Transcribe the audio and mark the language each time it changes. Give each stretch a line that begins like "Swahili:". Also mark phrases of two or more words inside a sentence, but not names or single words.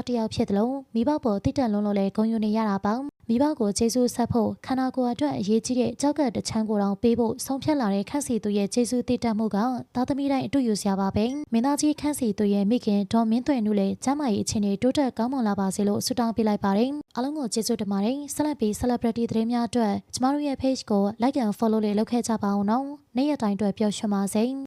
Burmese: တစ်ယောက်ဖြစ်တယ်လို့မိဘပေါ်တိတက်လုံးလို့လည်းဂုဏ်ယူနေရတာပါ။မိဘကိုကျေးဇူးဆက်ဖို့ခန္ဓာကိုယ်အတွက်အရေးကြီးတဲ့ကြောက်ကတချမ်းကိုတောင်ပေးဖို့ဆုံးဖြတ်လာတဲ့ခန့်စီသူရဲ့ကျေးဇူးတည်တတ်မှုကသားသမီးတိုင်းအတူယူစရာပါပဲမင်းသားကြီးခန့်စီသူရဲ့မိခင်ဒေါ်မင်းသွေနုလည်းကျမ်းမာရေးအခြေအနေတိုးတက်ကောင်းမွန်လာပါစေလို့ဆုတောင်းပေးလိုက်ပါတယ်အားလုံးကိုကျေးဇူးတင်ပါတယ်ဆက်လက်ပြီး celebrity သတင်းများအတွက်ကျမတို့ရဲ့ page ကို
English: like and follow
Burmese: လေးလုပ်ခဲ့ကြပါအောင်နော်နေ့ရက်တိုင်းအတွက်ပျော်ရွှင်ပါစေ